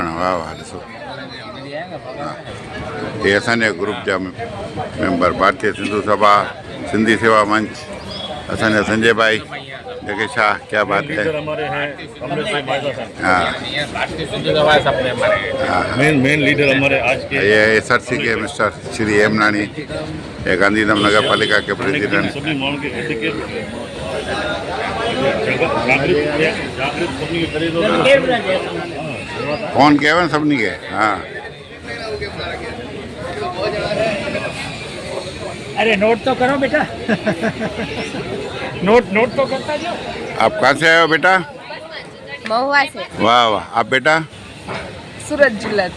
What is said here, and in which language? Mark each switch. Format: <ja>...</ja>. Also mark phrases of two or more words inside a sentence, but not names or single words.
<sd>वाह वाह ॾिसो ये असांजे ग्रुप जा मेंबर भारतीय सिंधु सभा सिंधी सेवा मंच असांजा संजय भाई देखे शाह</sd> <hi>क्या बात है। हाँ मेन लीडर हमारे आज के ये SRC के मिस्टर श्री हेमनानी, ये गांधीधाम नगर पालिका के प्रेसिडेंट।</hi> <sd>सभी माण्हुनि खे एटिकेट जागृत सभिनी खे करे थो। फोन कयो न सभिनी खे। हाँ</sd> <hi>अरे नोट तो करो बेटा। नोट तो करता जाओ। आप कहाँ से आए हो बेटा? महुआ से। वाह वाह। आप बेटा?</hi> <gu>सूरत जिला थी।</gu>